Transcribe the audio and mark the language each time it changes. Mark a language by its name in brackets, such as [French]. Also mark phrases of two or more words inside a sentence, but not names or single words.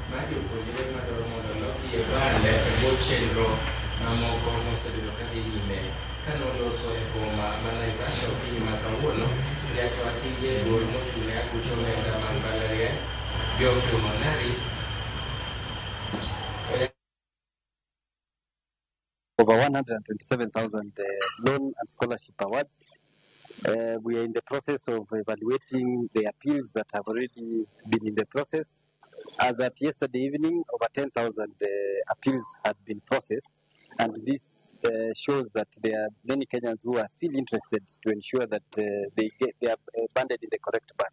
[Luo (Kenya and Tanzania)] jopuonjre madwaro mondo loki e bande e bwo chenro mamoko mosebedo ka dhi nyime kanoloso e boma ma Naivasha okinyi ma kawuono. Jato Atige gol mochung'ne aguch omenda mag mbalariany Geoffrey Monari [English] over 127,000 loan and scholarship awards. We are in the process of evaluating the appeals that have already been in the process. As at yesterday evening, over 10,000 appeals had been processed, and this shows that there are many Kenyans who are still interested to ensure that they are banded in the correct band.